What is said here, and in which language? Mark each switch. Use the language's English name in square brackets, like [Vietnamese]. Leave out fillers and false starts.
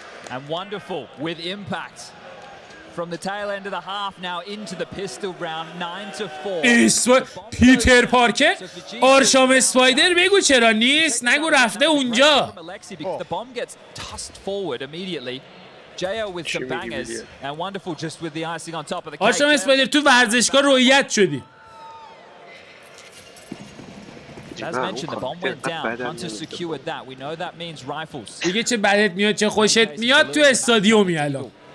[English] And wonderful with impact from the tail end of the half now into the pistol round 9-4. [Persian] پیتر پارکر آرشام اسپایدر بگو چرا نیست؟ نگو رفته اونجا. [English] The bomb gets tossed forward immediately. JL with some bangers and wonderful just with the icing on top of the cake. [Persian] آرشام اسپایدر تو ورزشگاه رویت شدی. [English] As mentioned, the bomb went down. Hunter secured that. We know that means rifles. [Persian] دیگه چه بدت میاد چه خوشت میاد تو استادیومی الان.